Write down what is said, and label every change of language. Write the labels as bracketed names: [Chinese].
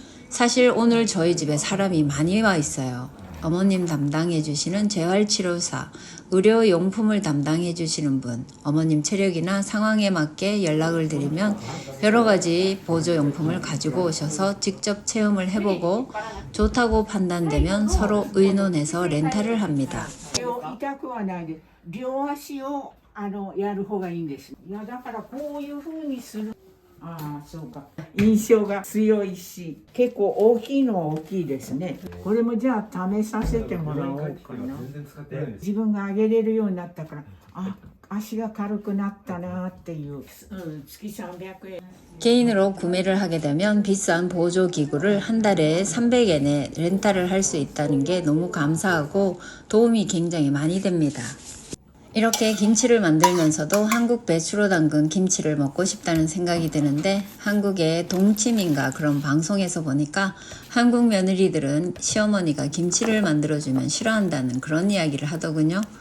[Korean] 사실 오늘 저희 집에 사람이 많이 와 있어요. 어머님 담당해 주시는 재활치료사, 의료용품을 담당해 주시는 분, 어머님 체력이나 상황에 맞게 연락을 드리면 여러 가지 보조용품을 가지고 오셔서 직접 체험을 해보고 좋다고 판단되면 서로 의논해서 렌탈을 합니다. [Japanese] 痛くはないです。両足をやる方がいいんです。いやだからこういう風にする。ああそうか。印象が強いし、結構大きいのは大きいですね。これもじゃあ試させてもらおうかな。自分が上げれるようになったから、あ、足が軽くなったなっていう。月300円。 [Korean] 개인으로 구매를 하게 되면 비싼 보조기구를 한 달에 300엔에 렌탈을 할 수 있다는 게 너무 감사하고 도움이 굉장히 많이 됩니다. 이렇게 김치를 만들면서도 한국 배추로 담근 김치를 먹고 싶다는 생각이 드는데 한국의 동치민가 그런 방송에서 보니까 한국 며느리들은 시어머니가 김치를 만들어주면 싫어한다는 그런 이야기를 하더군요.